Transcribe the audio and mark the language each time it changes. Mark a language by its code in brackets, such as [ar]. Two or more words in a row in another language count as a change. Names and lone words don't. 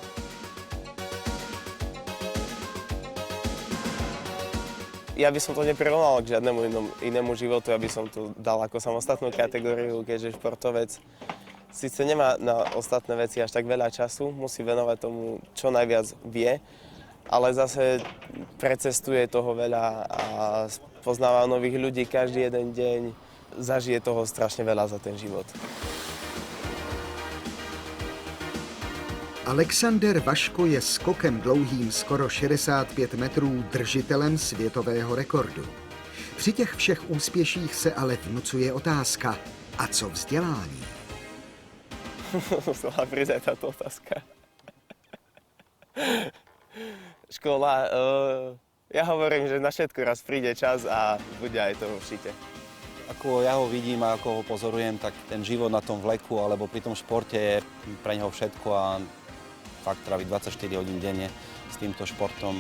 [sk] Ja by som to neprirovnal k žiadnemu inému životu, aby som to dal ako samostatnú kategóriu, keďže športovec síce nemá na ostatné veci až tak veľa času, musí venovať tomu, čo najviac vie, ale zase precestuje toho veľa a poznáva nových ľudí každý jeden deň, zažije toho strašne veľa za ten život. [cs] Alexander Vaško je skokem dlouhým skoro 65 metrů držitelem světového rekordu. Při těch všech úspěších se ale vnucuje otázka, a co vzdělání? [sk] Musela prísť aj táto otázka. Škola, ja hovorím, že na všetko raz príde čas a bude aj to určite. Ako ja ho vidím a ako ho pozorujem, tak ten život na tom vleku alebo pri tom športe je pre neho všetko a fakt trávi 24 hodín denne s týmto športom.